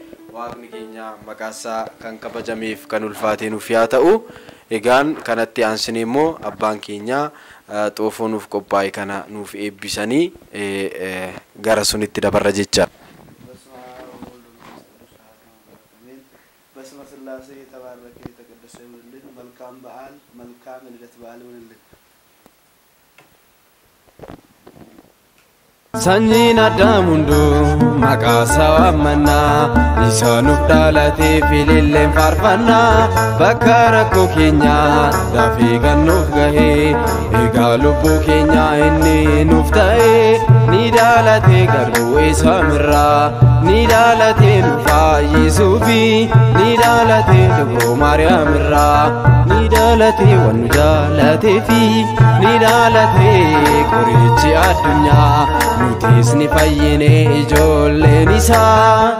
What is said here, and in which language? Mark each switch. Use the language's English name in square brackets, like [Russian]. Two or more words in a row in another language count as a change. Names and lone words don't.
[Oromo] waaqni keenya maqaasaa kan kabajameef kan ulfaatee nuuf yaa ta'u. Egaan kanatti aansinee immoo abbaan keenya xoofoo nuuf qophaa'e kana nuuf eebbisanii gara sunitti dabarra jecha. [Amharic] በስመ ሥላሴ የተባረከ የተቀደሰ ይሁንልን። መልካም በዓል መልካም ልደት በዓል ይሁንልን። [Oromo] Sanyiin Addaam hunduu maqaa isaa waammannaa isa nuuf dhalatee fililleen faarfannaa bakka rakkoo keenyaa dafee kan nuuf gahee egaa lubbuu keenyaa inni nuuf ta'ee ni dhalatee garuu isa mirraa ni dhalatee nu fayyisuufi ni dhalatee dubroo Maariyaam irraa ni dhalatee waan nu jaalateefi ni dhalatee qorichi addunyaa nutis ni fayyine ijoolleen isaa.